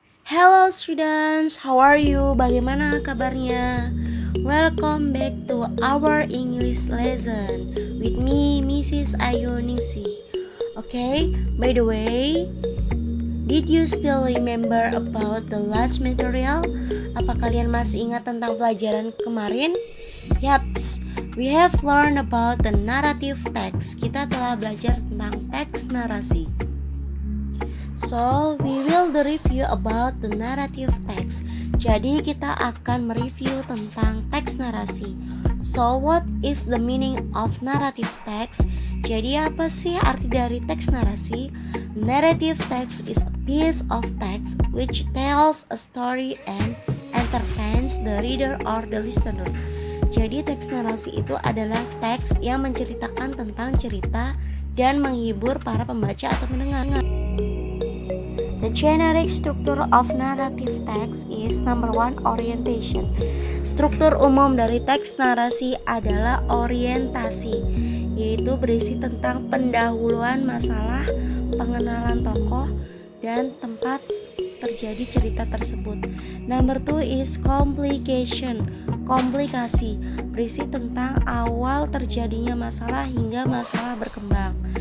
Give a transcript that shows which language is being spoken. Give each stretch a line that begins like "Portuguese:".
English: Hello students, how are you?
Indonesian: Bagaimana kabarnya?
English: Welcome back to our English lesson with me, Mrs. Ayuningsi. Okay, by the way, did you still remember about the last material?
Indonesian: Apa kalian masih ingat tentang pelajaran kemarin?
English: Yaps, we have learned about the narrative text.
Indonesian: Kita telah belajar tentang teks narasi.
English: So, we will review about the narrative text.
Indonesian: Jadi, kita akan mereview tentang teks narasi.
English: So, what is the meaning of narrative text?
Indonesian: Jadi, apa sih arti dari teks narasi?
English: Narrative text is a piece of text which tells a story and entertains the reader or the listener.
Indonesian: Jadi, teks narasi itu adalah teks yang menceritakan tentang cerita dan menghibur para pembaca atau pendengar.
English: The generic structure of narrative text is number 1, orientation.
Indonesian: Struktur umum dari teks narasi adalah orientasi, yaitu berisi tentang pendahuluan masalah, pengenalan tokoh, dan tempat terjadi cerita tersebut.
English: Number 2 is complication,
Indonesian: komplikasi, berisi tentang awal terjadinya masalah hingga masalah berkembang.